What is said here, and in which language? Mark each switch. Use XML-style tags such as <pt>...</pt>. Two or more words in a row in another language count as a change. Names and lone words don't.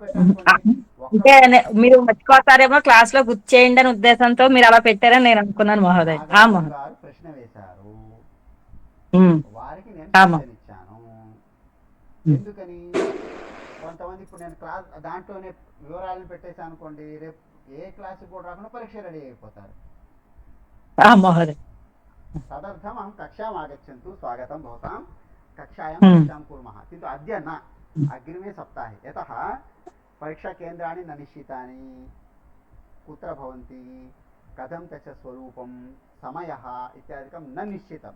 <te>అంటే మీరు మర్చిపోతారేమో, క్లాస్ లో గుర్తు చేయండి అనే ఉద్దేశంతో మీరు అలా పెట్టారని నేను అనుకున్నాను మహోదయ. గారు ప్రశ్న వేశారు, వారికి నేను ఇచ్చాను. ఎందుకని? కొంతమంది ఇప్పుడు నేను క్లాస్ దాంట్లోనే వివరాలను పెట్టేసి అనుకోండి, రేపు ఏ క్లాస్ కూడా రాకుండా పరీక్ష రెడీ అయిపోతారు.</te> <sa>तदर्थम् अहं कक्षाम् आगच्छन्तु, स्वागतं भवतां, कक्षायां परीक्षां कुर्मः। किन्तु अद्य न, अग्रिमे सप्ताहे, यतः परीक्षाकेन्द्राणि न निश्चितानि, कुत्र भवन्ति, कथं तस्य स्वरूपं, समयः इत्यादिकं न निश्चितं।</sa>